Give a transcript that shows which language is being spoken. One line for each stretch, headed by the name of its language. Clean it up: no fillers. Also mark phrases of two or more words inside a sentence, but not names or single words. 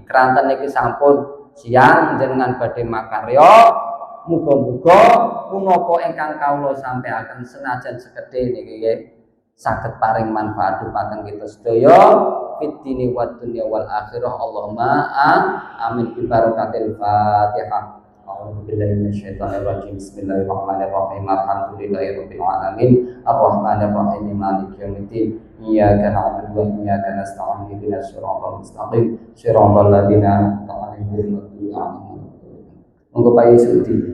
Javanese: Kranten niki sampun siang jenengan badhe makarya. Muga-muga punapa ingkang kawula sampaiaken senajan sekedhik niki nggih saged paring manfaat dhumateng kita sedaya
Arabic: في الدين والدنيا والآخرة. اللهم آمين ببركة الفاتحة. أعوذ بالله من الشيطان الرجيم. بسم الله الرحمن الرحيم. الحمد لله رب العالمين. الرحمن الرحيم. مالك يوم الدين. إياك نعبد وإياك نستعين. اهدنا الصراط المستقيم. صراط الذين أنعمت عليهم غير المغضوب عليهم.
Javanese: Monggo Pak Yusudi.